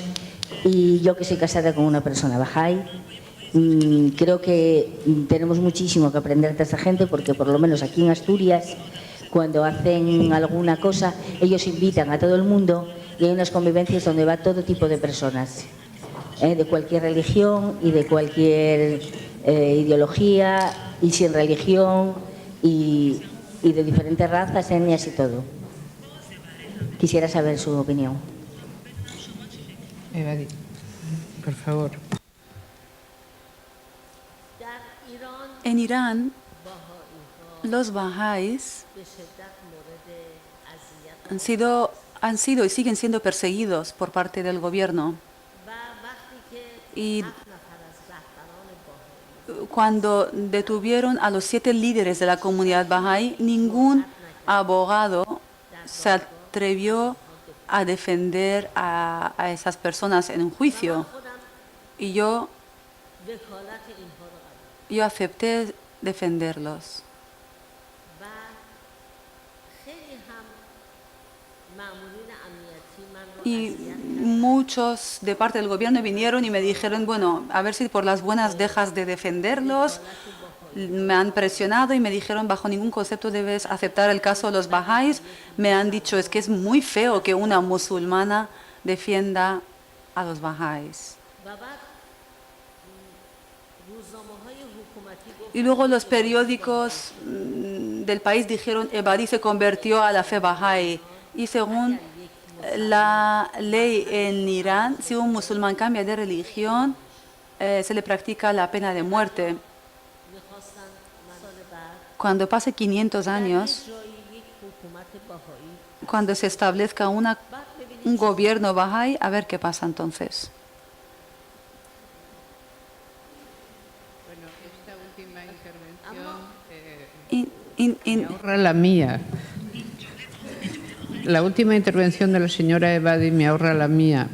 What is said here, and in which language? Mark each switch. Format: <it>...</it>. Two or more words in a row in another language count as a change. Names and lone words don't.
<es>Y yo, que soy casada con una persona Bahá'í, creo que tenemos muchísimo que aprender de esta gente, porque por lo menos aquí en Asturias, cuando hacen alguna cosa, ellos invitan a todo el mundo y hay unas convivencias donde va todo tipo de personas, de cualquier religión y de cualquier ideología y sin religión, y y de diferentes razas, etnias y todo. Quisiera saber su opinión. Evadi, por favor.</es> <fa>در ایران</fa> <es>En Irán,</es> <fa>بهائی‌ها</fa> <es>los bahá'ís</es> <fa>به شدت مورد اذیت</fa> <es>han sido y siguen siendo perseguidos por parte del gobierno.</es> <fa>و وقتی که</fa> <es>Y</es> <fa>7 نفر از رهبران بهائی</fa> <es>cuando detuvieron a los 7 líderes de la comunidad bahá'í, ningún abogado se atrevió a defender a esas personas en un juicio.</es> <fa>خودم</fa> <es>Y yo</es> <fa>وکالت اینها رو قبول</fa> <es>acepté defenderlos.</es> <fa>و خیلی هم مامورین امنیتی من رو</fa> <es>Y</es> <fa>اذیت</fa> <es>muchos de parte del gobierno vinieron y me dijeron, bueno, a ver si por las buenas dejas de defenderlos. Me han presionado y me dijeron, bajo ningún concepto debes aceptar el caso de los bahá'ís. Me han dicho, es que es muy feo que una musulmana defienda a los bahá'ís.</es> <fa>و بعد روزنامه‌های حکومتی گفت</fa> <es>Y luego los periódicos del país dijeron, Ebadi se convirtió a la fe bahá'í. Y según la ley en Irán, si un musulmán cambia de religión, se le practica la pena de muerte.</es> <fa>می‌خواستن سال بعد</fa> <es>Cuando pase 500 años,</es> <fa>جایی یک حکومت بهایی</fa> <es>cuando se establezca un gobierno bahá'í, a ver qué pasa entonces. Bueno, esta última intervención Y- me ahorra la mía. La última intervención de la señora Evadi me ahorra la mía.</es>